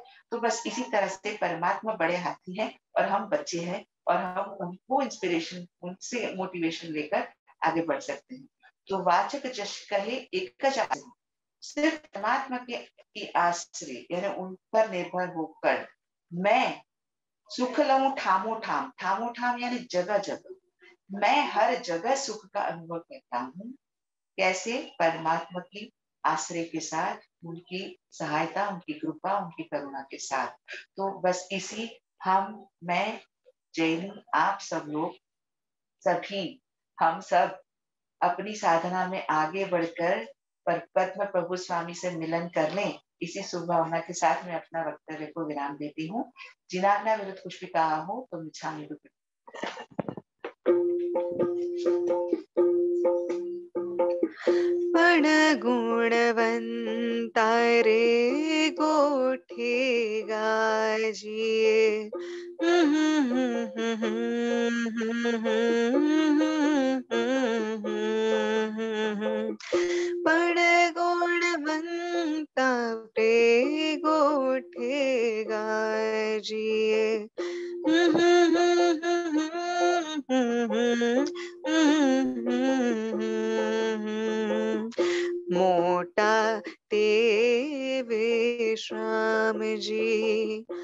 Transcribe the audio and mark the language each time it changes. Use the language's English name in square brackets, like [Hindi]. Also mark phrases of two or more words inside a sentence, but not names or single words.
[Hindi] तो बस इसी तरह से परमात्मा बड़े हाथी है और हम बच्चे हैं और हम उनको इंस्पिरेशन उनसे मोटिवेशन लेकर आगे बढ़ सकते हैं। तो वाचक जश कहे एक सिर्फ परमात्मा की आश्रय यानी उन पर निर्भर होकर मैं [Gujarati] સુખ લઉં ઠામો ઠામ, [Hindi] ठामो ठाम यानी जगह जगह, मैं हर जगह सुख का अनुभव करता हूँ। कैसे? परमात्मा की आश्रय के साथ, उनकी सहायता उनकी कृपा उनकी करुणा के साथ। तो बस इसी मैं जैनी आप सब लोग सभी हम सब अपनी साधना में आगे बढ़कर पद्म प्रभु स्वामी से मिलन कर लें, इसी शुभ भावना के साथ मैं अपना वक्तव्य को विराम देती हूँ। जिनाज्ञा विरुद्ध कुछ भी कहा हो तो [Prakrit languages] मिच्छामि दुक्कडम। [Gujarati] પણ ગુણવંતા રે ગોઠે ગાજીએ પણ ગુણવંતા રે ગોઠે ગાજીએ મોટા તે વિશ્રામ જી